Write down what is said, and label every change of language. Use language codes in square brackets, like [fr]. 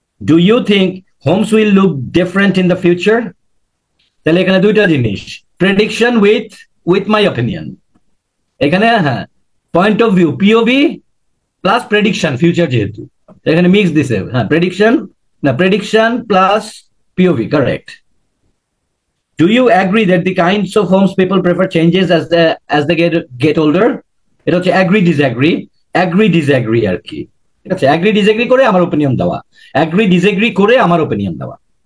[en] Do you think homes will look different in the future? [bn] তাহলে এখানে দুইটা জিনিস, [en] Prediction with my opinion. [bn] এখানে হ্যাঁ, point of view POV plus prediction, future যেহেতু এখানে মিক্স দিছে, হ্যাঁ prediction plus POV, correct. [en] Do you agree that the kinds of homes people prefer changes as they get older? [bn] এটা হচ্ছে agree disagree আর কি, ঠিক আছে? agree disagree করে আমার opinion দেওয়া, agree disagree করে আমার opinion দেওয়া।